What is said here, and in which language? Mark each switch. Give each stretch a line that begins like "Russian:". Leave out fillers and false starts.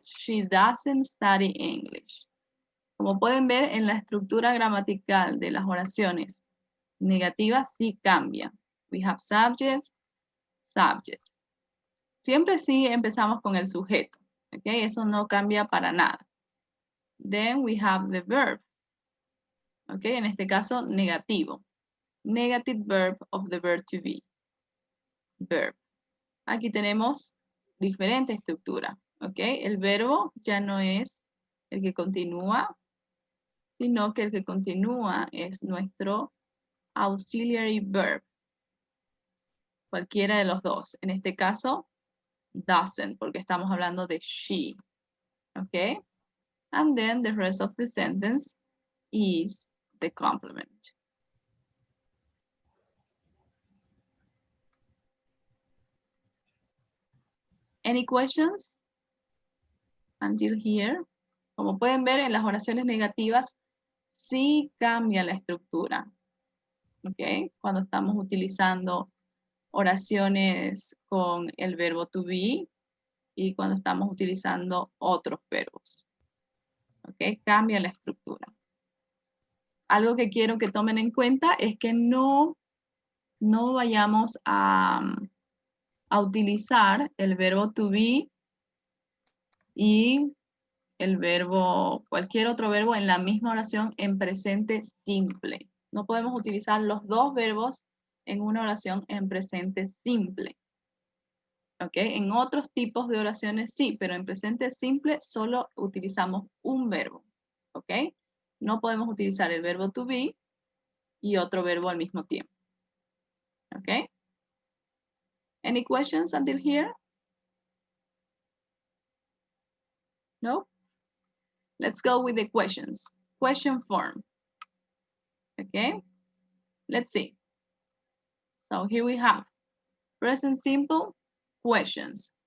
English: She doesn't study English.
Spanish: Como pueden ver, en la estructura gramatical de las oraciones negativas sí cambia.
English: We have subject, subject.
Spanish: Siempre sí empezamos con el sujeto. Okay, eso no cambia para nada.
English: Then we have the verb. Okay,
Spanish: en este caso negativo.
English: Negative verb of the verb to be. Verb.
Spanish: Aquí tenemos diferente estructura. Okay, el verbo ya no es el que continúa, sino que el que continúa es nuestro
English: auxiliary verb.
Spanish: Cualquiera de los dos. En este caso, doesn't, porque estamos hablando de she. Okay?
English: And then the rest of the sentence is the complement. Any questions until here?
Spanish: Como pueden ver, en las oraciones negativas sí cambia la estructura. Okay? Cuando estamos utilizando oraciones con el verbo to be y cuando estamos utilizando otros verbos. ¿Ok? Cambia la estructura. Algo que quiero que tomen en cuenta es que no vayamos a utilizar el verbo to be y el verbo, cualquier otro verbo en la misma oración en presente simple. No podemos utilizar los dos verbos en una oración en presente simple. ¿Ok? En otros tipos de oraciones sí, pero en presente simple solo utilizamos un verbo. ¿Ok? No podemos utilizar el verbo to be y otro verbo al mismo tiempo. ¿Ok?
English: Any questions until here? No? Let's go with the questions. Question form. Okay? Let's see. So here we have present simple questions.